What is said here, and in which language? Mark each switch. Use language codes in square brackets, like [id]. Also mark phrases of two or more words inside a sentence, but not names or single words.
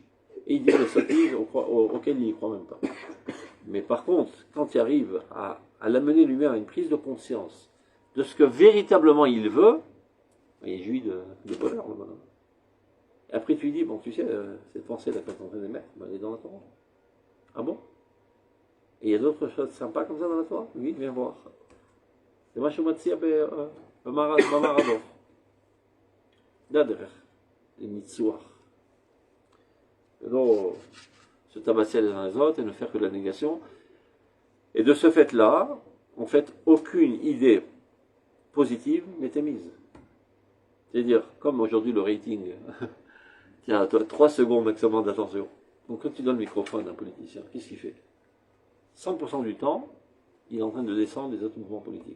[fr] Et il dit des sottises auxquelles il n'y croit même pas. Mais par contre, quand il arrive à l'amener lui-même à une prise de conscience de ce que véritablement il veut, il jouit de bonheur, le bonhomme. Et après tu lui dis, bon tu sais, cette pensée-là quand on est en train d'émettre, elle est dans la Torah. Ah bon? Et il y a d'autres choses sympas comme ça dans la Torah? Oui, viens voir. C'est [he] מה שהוא מציע במערדו. זה הדרך, לניצוח. [fr] ולא se tabasser les uns les autres et ne faire que de la négation. Et de ce fait-là, en fait, aucune idée positive n'est émise. C'est-à-dire, comme aujourd'hui le rating, tiens, 3 secondes maximum d'attention. Donc quand tu donnes le microphone à un politicien, qu'est-ce qu'il fait? 100% du temps, il est en train de descendre les autres mouvements politiques.